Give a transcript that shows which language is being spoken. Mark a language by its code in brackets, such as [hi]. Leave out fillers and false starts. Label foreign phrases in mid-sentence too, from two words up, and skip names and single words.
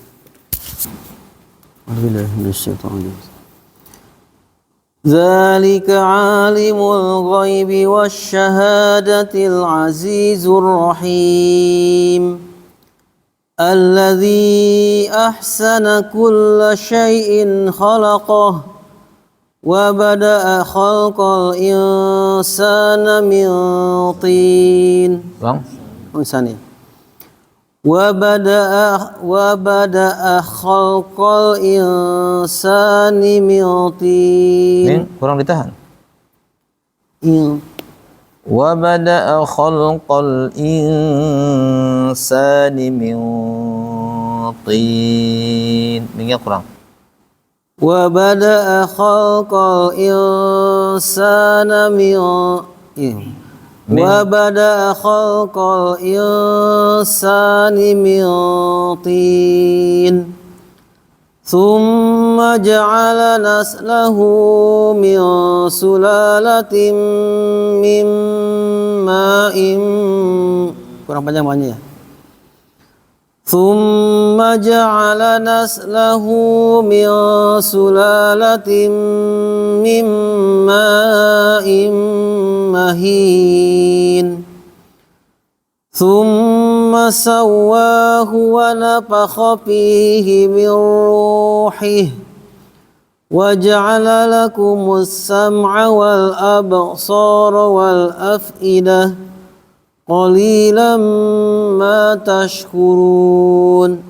[ar] ذلك عالم الغيب والشهادة العزيز الرحيم الذي أحسن كل شيء خلقه وبدأ خلق الإنسان من طين. وبدأ خلق الإنسان من طين. [ms] Kurang ditahan. [ar] وبدأ خلق الإنسان من طين. [ms] Minyak kurang. [ar] وبدأ خلق الإنسان وبدأ خلق الإنسان من طين ثم جعل نسله من سلالة من ماء [ms] kurang panjang banyak ya. [ar] ثم جعل نسله من سلالة من ماء مهين ثم سواه ونفخ فيه من روحه وجعل لكم السمع والأبصار والأفئدة قليلا ما تشكرون.